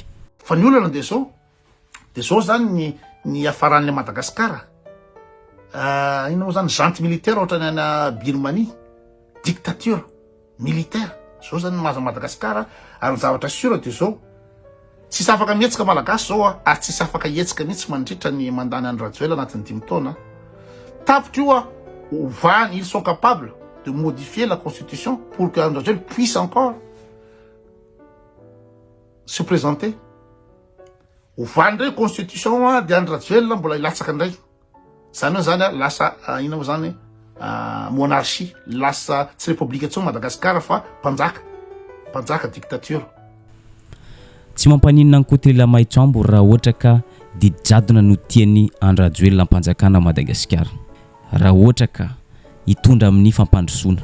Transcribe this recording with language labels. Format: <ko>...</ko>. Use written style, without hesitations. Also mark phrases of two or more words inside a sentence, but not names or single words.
<mg>Fa ny olana dia zao zany ny afaran'le Madagasikara ina moa zany</mg> <fr>junte militaire</fr> <mg>ohatra ny ana Birmanie,</mg> <fr>dictature militaire</fr> <mg>zao zany mahaza Madagasikara ary ny zavatra sura dia zao tsisy afaka mihetsika malagasy zao ary tsisy afaka hetsika mihitsy mandritra ny mandany Andry Rajoelina anatin'ny 5 taona. Tapitra io ovany</mg> <fr>ils sont capables de modifier la constitution pour que Andry Rajoelina puisse encore se présenter.</fr> <mg>Ovany ndray constitution dia Andry Rajoelina mbola ilatsaka indray zany hoe zany lasa ina moa zany monarchie lasa tsy république intsony Madagasikara fa mpanjaka dictature. Tsy mampaninona ny Kotelela Maitsoambo raha ohatra ka didijadona no tiany Andry Rajoelina mpanjakana Madagasikara, raha ohatra ka hitondra amin'ny fampandrosoana.</mg>